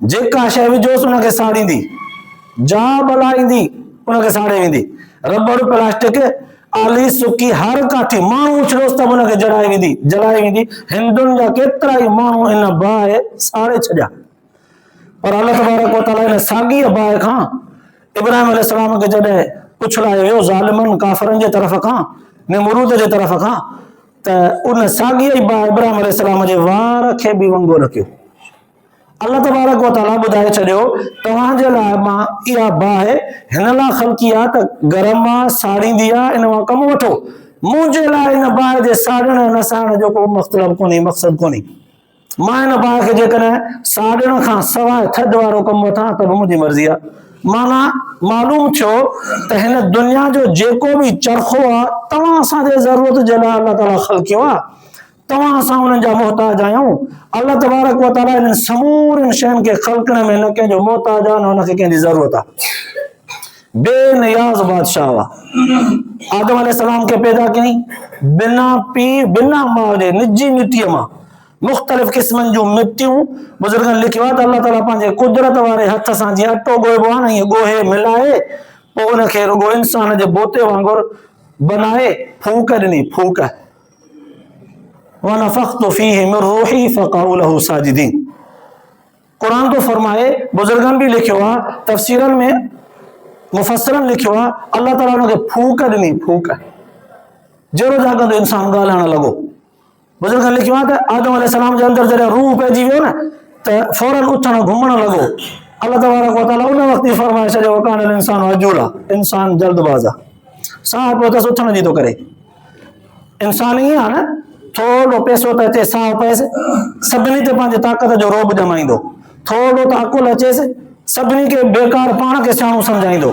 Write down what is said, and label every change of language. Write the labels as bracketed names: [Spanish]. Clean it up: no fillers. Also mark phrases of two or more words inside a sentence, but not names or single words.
[Sindhi] जेका शइ विझोसि उनखे साड़ींदी, जा भला ईंदी उनखे साड़े वेंदी। रबड़, प्लास्टिक, आली सुकी हर काठी माण्हू उछलोसि त उनखे जलाए वेंदी। हिंदुनि जा केतिरा ई माण्हू इन बाहि साड़े छॾिया। पर अल्लाह [Arabic] تبارك وتعالى [Sindhi] इन साॻी बाहि खां इब्राहिम अलैहिस्सलाम खे जॾहिं उछलायो वियो ज़ालिमनि काफ़िरनि जे तरफ़ खां, निमरूद जे तरफ़ खां, त उन साॻी बाहि इब्राहिम अलैहिस्सलाम जे वार खे बि वंगो रखियो। अल्लाह [Arabic] تبارك وتعالى [Sindhi] ॿुधाए छॾियो तव्हांजे लाइ मां इहा बाहि हिन लाइ ख़लक़ी आहे त गरम आहे, साड़ींदी आहे, इन मां कमु वठो। मुंहिंजे लाइ इन बाहि जे साड़ण ऐं न साड़ण जो को मक़सदु कोन्हे। मां इन बाहि खे जेकॾहिं साड़ण खां सवाइ थधि वारो कमु वठां त बि मुंहिंजी मर्ज़ी आहे। माना मालूम थियो त हिन दुनिया जो जेको बि चरखो आहे तव्हां असांजे ज़रूरत जे लाइ अल्लाह ताला ख़लक़ियो आहे। तव्हां असां हुननि जा मोहताज आहियूं। अल्लाह [Arabic] تبارك وتعالى [Sindhi] इन्हनि समूरनि शयुनि खे ख़लक़ण में न कंहिंजो मोहताज आहे, न हुनखे कंहिंजी ज़रूरत आहे। बेनियाज़ बादशाह हुआ। आदम अलैहिस्सलाम खे पैदा कयईं बिना पीउ, बिना माउ जे, निजी मिटीअ मां। मुख़्तलिफ़ क़िस्मनि जूं मिटियूं बुज़ुर्गनि लिखियो आहे त अल्लाह ताला पंहिंजे कुदरत वारे हथ सां जीअं अटो ॻोइबो आहे न, ईअं ॻोहे मिलाए पोइ उनखे रुॻो इंसान जे बोते वांगुरु बनाए फूक ॾिनी। [Arabic] फूक ونفخت فيه من روحي فقعوا له ساجدين. [Sindhi] क़ुरान तो फरमाए, बुज़ुर्गनि बि लिखियो आहे, तफ़सीरनि में मुफ़स्सिरनि लिखियो आहे, अल्लाह ताला उनखे फूक ॾिनी। फूक जहिड़ो जाॻंदो इंसान ॻाल्हाइण लॻो। बुज़ुर्गनि लिखियो आहे त आदम अलैहिस्सलाम जे अंदरि जॾहिं रूह पइजी वियो न त फौरन उथण घुमण लॻो। अल्लाह [Arabic] تبارك وتعالى [Sindhi] उन वक़्तु ई फरमाए छॾियो [Arabic] وكان الإنسان عجولا, [Sindhi] इंसान जल्दबाज़ आहे। साह पियो अथसि उथण जी थो करे। इंसान ईअं आहे न, थोरो पैसो त अचे साह पएसि, सभिनी ते पंहिंजे ताक़त जो रोब ॼमाईंदो। थोरो त अकुल अचेसि, सभिनी खे बेकार पाण खे सियाणो सम्झाईंदो।